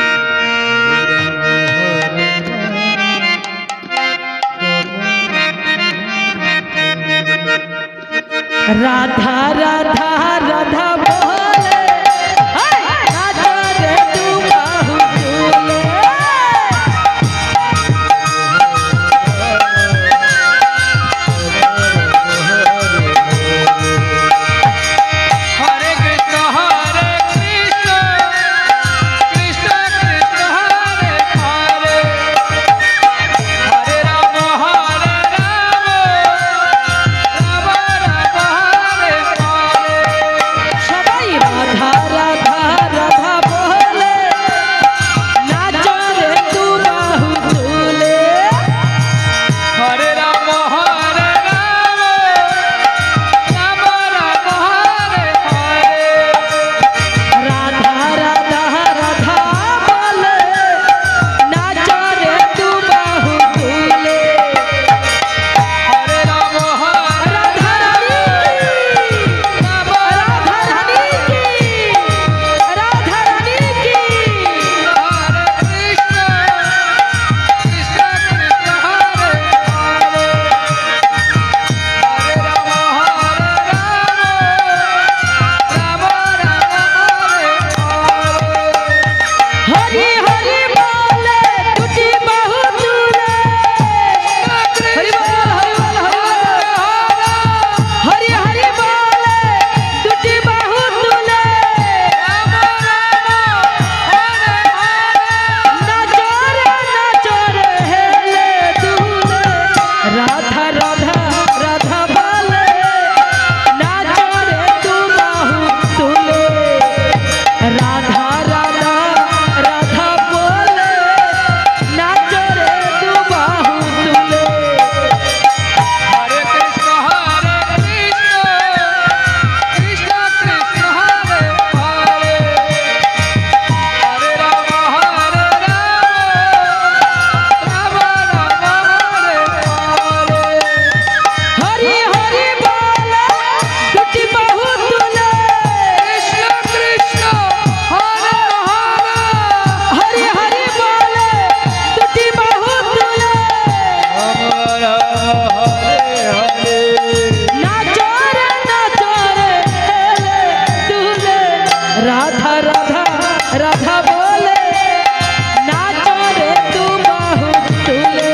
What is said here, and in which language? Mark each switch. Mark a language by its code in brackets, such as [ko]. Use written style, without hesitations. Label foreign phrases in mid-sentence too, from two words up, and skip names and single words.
[bn] রাধা রাধা রাধা বলে নাচো রে দু বাহু তুলে। [sa] हरे कृष्ण कृष्ण कृष्ण हरे हरे, हरे राम राम राम हरे हरे। [bn] সবাই রাধা রাধা রাধা বলে নাচো রে দু বাহু তুলে। [sa] हरे राम राम राम हरे हरे। [bn] রাধা রাধা রাধা বলে নাচো রে দু বাহু তুলে। [sa] हरे राम [bn] রাধা রানী রাধা রানী কি, রাধা রানী কি। [sa] हरे कृष्ण कृष्ण कृष्ण हरे हरे, हरे राम राम राम हरे हरे। [bn] হরি হরি বলে দুটি বাহু তুলে। হরি বল হরি বল হরি বল। হরি হরি বলে দুটি বাহু তুলে। নাচো রে হেলে দুলে। রাধা রাধা রাধা বলে নাচো রে দু বাহু তুলে। রাধা রাধা রাধা বলে নাচো রে দু বাহু তুলে। [sa] हरे कृष्ण कृष्ण कृष्ण हरे हरे, हरे राम राम राम हरे हरे। [bn] হরি হরি বলে দুটি বাহু তুলে। [sa] कृष्ण कृष्ण हरे हरे, [bn] হরি হরি বলে দুটি বাহু তুলে। [sa] हरे हरे। [bn] নাচো রে হেলে দুলে। রাধা রাধা রাধা বলে নাচো রে দু বাহু তুলে।